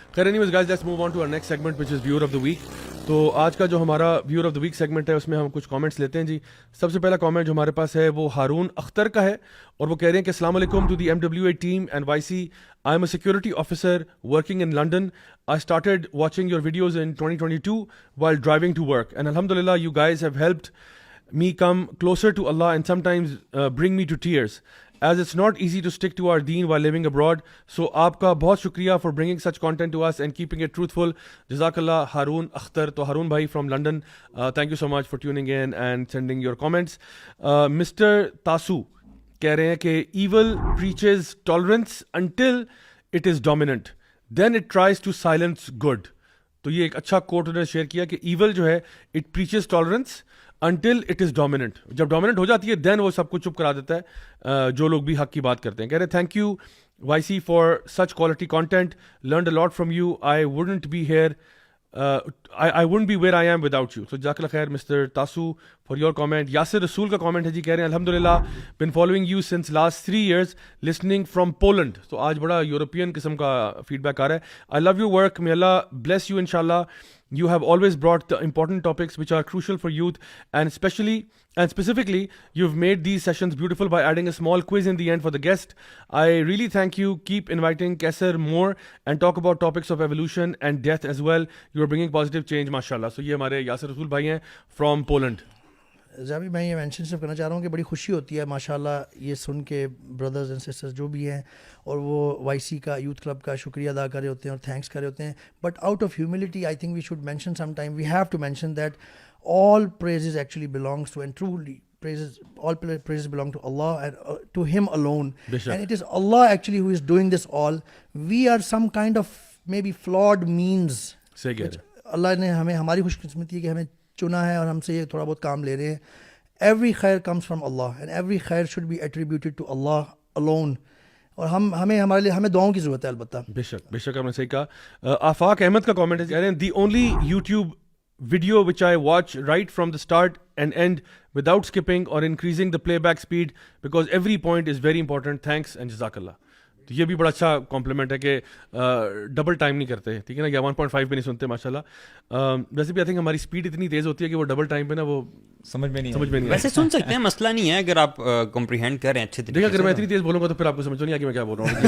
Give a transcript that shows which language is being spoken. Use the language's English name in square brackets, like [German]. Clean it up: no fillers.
[Hindi] खैर, anyways guys, let's move on to our next segment which is viewer of the week. तो आज का जो हमारा viewer of the week segment है उसमें हम कुछ कमेंट्स लेते हैं जी। सबसे पहला कमेंट जो हमारे पास है वो हारून अख्तर का है, और वो कह रहे हैं कि अस्सलाम वालेकुम [English] To the MWA team and YC, I am a security officer working in London. I started watching your videos in 2022 while driving to work, and alhamdulillah you guys have helped me come closer to Allah and sometimes bring me to tears, as it's not easy to stick to our deen while living abroad. So [Hindi] aapka bahut shukriya [English] for bringing such content to us and keeping it truthful. Jazakallah, Haroon Akhtar. To Haroon bhai from London, thank you so much for tuning in and sending your comments. Mr. Tasu [Hindi] keh rahe hain ki [English] evil preaches tolerance until it is dominant, then it tries to silence good. [Hindi] तो ये एक अच्छा coat उन्होंने share किया कि evil जो है [English] it preaches tolerance until it is dominant. [Hindi] जब dominant हो जाती है then वो सबको चुप करा देता है जो लोग भी हक की बात करते हैं. कह रहे [English] thank you YC for such quality content, learned a lot from you. I wouldn't be here, I wouldn't be where I am without you. So jazakallah khair Mr. Tasu for your comment. Yasir Rasool का comment है जी, [Hindi] कह रहे हैं [English] alhamdulillah been following you since last 3 years, listening from Poland. [Hindi] तो आज बड़ा European किस्म का फीडबैक आ रहा है. [English] I love your work, may Allah bless you inshallah. You have always brought the important topics which are crucial for youth, and specifically you've made these sessions beautiful by adding a small quiz in the end for the guest. I really thank you. Keep inviting Kaisar more and talk about topics of evolution and death as well. You are bringing positive change, mashallah. [Hindi] So ये हमारे यासिर रसूल भाई हैं from Poland. जाबी, मैं ये mention सिर्फ करना चाह रहा हूँ कि बड़ी खुशी होती है माशाल्लाह ये सुन के, [English] brothers and sisters [Hindi] जो भी हैं, और वो YC का, यूथ क्लब का शुक्रिया अदा कर रहे होते हैं और थैंक्स कर रहे होते हैं. [English] But out of humility I think we should mention some time, we have to mention that all praises actually belongs to, and truly all praises belong to Allah and to Him alone. And it is Allah actually who is doing this all. We are some kind of maybe flawed means. [Hindi] सही कह रहे हैं. Allah ने हमें, हमारी खुशकिस्मती है कि हमें चुना है और हमसे ये थोड़ा बहुत काम ले रहे हैं. [English] Every khair comes from Allah and every khair should be attributed to Allah alone. [Hindi] और हमें हमारे लिए हमें दुआओं की ज़रूरत है अलबत्ता. बेशक आपने सही कहा. [English] Afaq Ahmad [Hindi] का कमेंट है, कह रहे हैं [English] the only YouTube video which I watch right from the start and end without skipping or increasing the playback speed, because every point is very important. Thanks and jazakallah. [Hindi] तो ये भी बड़ा अच्छा कॉम्प्लीमेंट है कि डबल टाइम नहीं करते, ठीक है ना, या 1.5 पे नहीं सुनते माशाल्लाह. वैसे भी आई थिंक हमारी स्पीड इतनी तेज़ होती है कि वो डबल टाइम पे ना वो समझ में नहीं वैसे सुन सकते हैं, मसला नहीं है अगर आप कॉम्प्रिहेंड करें अच्छे तरीके से. अगर मैं इतनी तेज़ बोलूँगा तो फिर आपको समझ नहीं आएगी मैं क्या बोल रहा हूँ.